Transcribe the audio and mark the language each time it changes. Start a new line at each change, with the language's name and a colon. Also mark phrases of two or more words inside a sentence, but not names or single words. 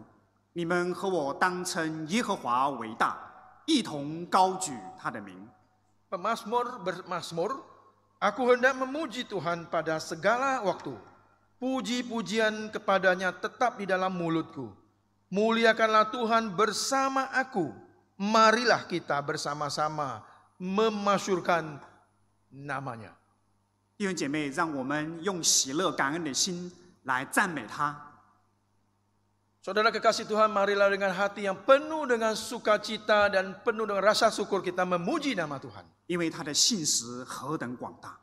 Chinese: 你们和我当称耶和华为大，一同高举他的名。”
Indonesian: Pemazmur bermazmur, aku hendak memuji Tuhan pada segala waktu. Puji-pujian kepadanya tetap di dalam mulutku. Muliakanlah Tuhan bersama aku. Marilah kita bersama-sama memasyurkan namanya.
Chinese: 弟兄姐妹，让我们用喜乐感恩的心来赞美他。
Indonesian: Saudara kekasih Tuhan, marilah dengan hati yang penuh dengan sukacita dan penuh dengan rasa syukur kita memuji nama Tuhan.
Chinese: 因为他的信实何等广大，